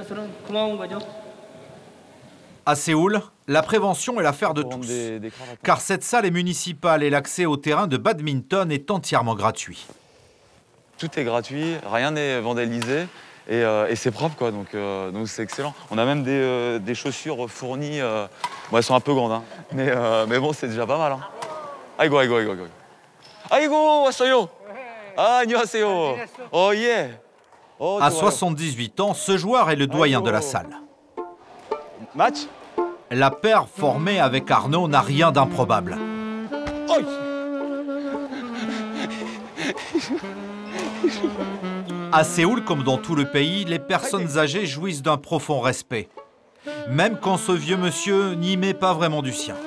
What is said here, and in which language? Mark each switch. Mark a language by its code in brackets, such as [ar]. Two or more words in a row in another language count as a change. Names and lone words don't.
[fr] À Séoul, la prévention est l'affaire de tous, car cette salle est municipale et l'accès au terrain de badminton est entièrement gratuit. Tout est gratuit, rien n'est vandalisé et c'est propre, quoi, donc c'est excellent. On a même des chaussures fournies, bon, elles sont un peu grandes, hein, mais bon, c'est déjà pas mal. Hein. [ko] 아이고. 아이고, 왔어요. 아, 안녕하세요. 예. [fr] À 78 ans, ce joueur est le doyen de la salle. Match. La paire formée avec Arnaud n'a rien d'improbable. À Séoul, comme dans tout le pays, les personnes âgées jouissent d'un profond respect, même quand ce vieux monsieur n'y met pas vraiment du sien.